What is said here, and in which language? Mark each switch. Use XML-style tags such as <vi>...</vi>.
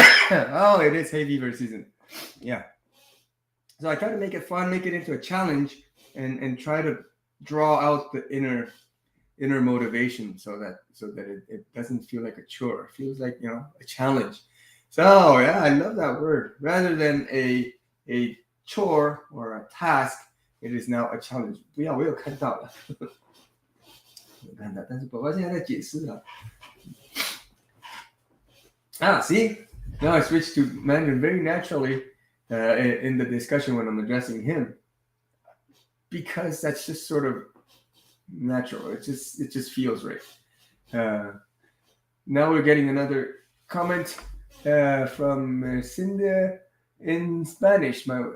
<en>Oh, it is hay fever season. Yeah. So I try to make it fun, make it into a challenge, and try to draw out the inner motivation so that it doesn't feel like a chore. It feels like a challenge. So yeah, I love that word. Rather than a chore or a task, it is now a challenge.</en> <zh>不要，我有看到了，有看到，但是宝宝现在在解释了。</zh> <en>See, now I switched to Mandarin very naturally in the discussion when I'm addressing him, because that's just sort of natural. It just feels right. Now we're getting another comment from Cindy in Spanish.</en>